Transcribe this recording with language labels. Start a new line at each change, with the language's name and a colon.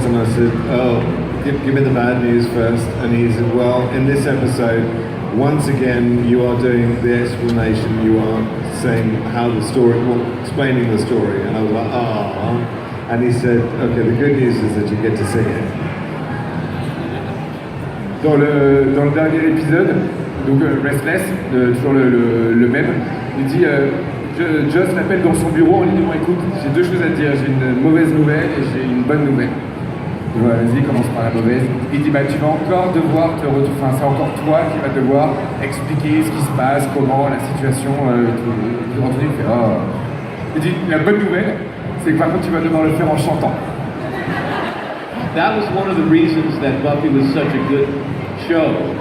English: And I said, oh, give me the bad news first. And he said, well, in this episode, once again, you are doing the explanation, you are saying how the story, explaining the story. And I was like, oh. And he said, okay, the good news is that you get to sing it.
French: Dans le dernier épisode, donc Restless, toujours le même, il dit Joss l'appelle dans son bureau en lui disant écoute, j'ai deux choses à te dire, j'ai une mauvaise nouvelle et j'ai une bonne nouvelle. Voilà, vas-y, commence par la mauvaise. Il dit tu vas encore devoir te retrouver, enfin c'est encore toi qui vas devoir expliquer ce qui se passe, comment, la situation, tout. Anthony fait oh. Il dit la bonne nouvelle, c'est que par contre tu vas devoir le faire en chantant.
English: That was one of the reasons that Buffy was such a good show.